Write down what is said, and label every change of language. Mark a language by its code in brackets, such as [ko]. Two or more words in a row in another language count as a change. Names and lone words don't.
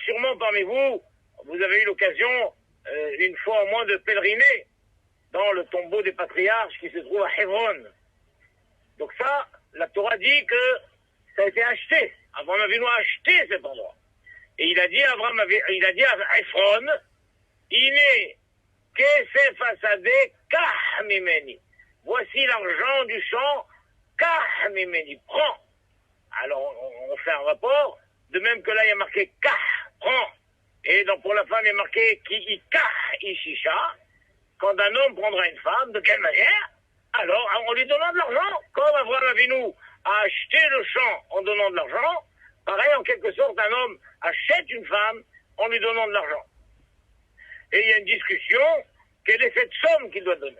[fr] Sûrement parmi vous, vous avez eu l'occasion une fois au moins de pèleriner dans le tombeau des patriarches qui se trouve à Hebron. Donc ça, la Torah dit que ça a été acheté. Abraham Avinu a acheté cet endroit. Et il a dit à Ephron, [he] הנה כסף השדה קח ממני. [fr] Voici l'argent du champ, [he] קח ממני, [fr] prends. Alors on fait un rapport, de même que là il y a marqué kach, prends. Et donc pour la femme il y a marqué [he] כי יקח אשה. [fr] Quand un homme prendra une femme, de quelle manière? Alors, en lui donnant de l'argent, comme Abraham Avinu a acheté le champ en donnant de l'argent, pareil, en quelque sorte, un homme achète une femme en lui donnant de l'argent. Et il y a une discussion, quelle est cette somme qu'il doit donner?